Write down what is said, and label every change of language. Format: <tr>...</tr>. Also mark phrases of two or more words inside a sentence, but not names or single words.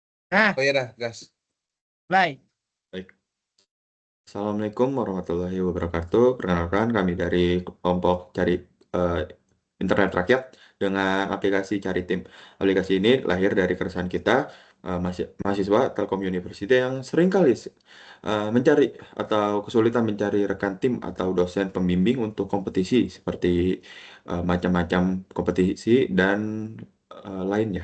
<id>Nah, Oh iya dah, gas. mulai.</id> <ar>Baik. Assalamualaikum warahmatullahi wabarakatuh.</ar> <id>Perkenalkan kami dari kelompok cari eh, internet rakyat dengan aplikasi Cari Tim. Aplikasi ini lahir dari keresahan kita, mahasiswa Telkom University yang seringkali mencari atau kesulitan mencari rekan tim atau dosen pembimbing untuk kompetisi seperti macam-macam kompetisi dan lainnya.</id>